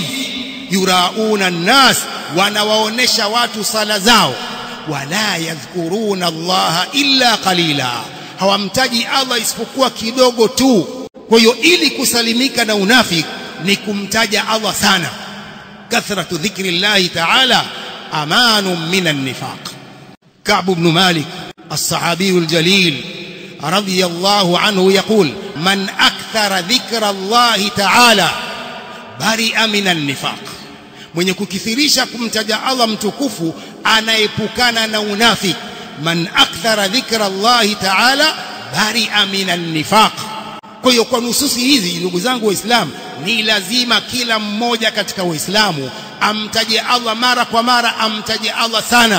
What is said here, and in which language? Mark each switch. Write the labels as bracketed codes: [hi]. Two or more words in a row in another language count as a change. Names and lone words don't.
[ar] يراءون الناس, [sw] wanawaonesha watu sala zao. [ar] ولا يذكرون الله إلا قليلا, [sw] hawamtaji Allah isipokuwa kidogo tu. Kwa hiyo ili kusalimika na unafiki ni kumtaja Allah sana. [ar] كثرة ذكر الله تعالى أمان من النفاق. كعب بن مالك الصحابي الجليل رضي الله عنه يقول من أكثر ذكر الله تعالى برئ من النفاق. [sw] mwenye kukithirisha kumtaja Allah mtukufu anaepukana na unafiki. [ar] من أكثر ذكر الله تعالى برئ من النفاق. [sw] Kwa hiyo kwa nususi hizi ndugu zangu waislamu, ni lazima kila mmoja katika waislamu amtaje Allah mara kwa mara, amtaje Allah sana.